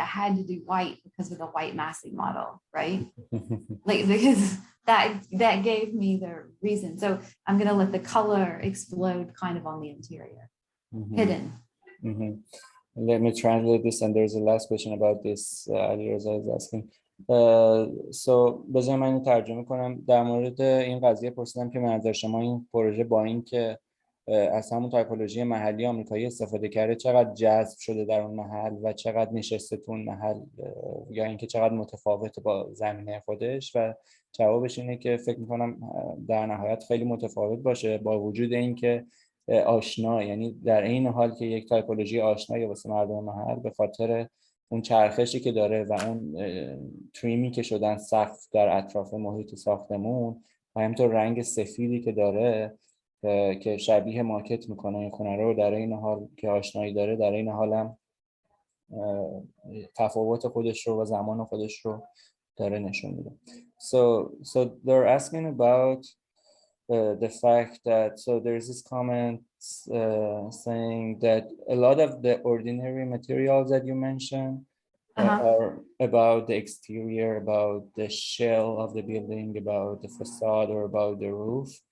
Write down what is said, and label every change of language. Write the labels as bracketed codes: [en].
[en] I had to do white because of the white massing model, right? Like, because that gave me the reason. So I'm going to let the color explode kind of on the interior, hidden. Let me translate this, and there's a last question about this. Alireza is asking. [fa] So بذار من اینو ترجمه کنم. در مورد این قضیه پرسیدم که منظر شما این پروژه با این که از همون تایپولوژی محلی آمریکایی استفاده کرده چقدر جذب شده در اون محل و چقدر نشسته تو اون محل، یا اینکه چقدر متفاوته با زمینه خودش. و جوابش اینه که فکر میکنم در نهایت خیلی متفاوت باشه، با وجود اینکه آشنا، یعنی در این حال که یک تایپولوژی آشنایی واسه مردم محل به خاطر اون چرخشی که داره و اون تریمی که شدن سقف در اطراف محیط ساختمون و همینطور رنگ سفیدی که داره که شبیه ماکت میکنه این خونه رو، در این حال که آشنایی داره در این حال هم تفاوت خودش رو و زمان خودش رو داره نشون میده. [en] So they're asking about the fact that, so there's this comment saying that a lot of the ordinary materials that you mentioned are about the exterior, about the shell of the building, about the facade, or about the roof.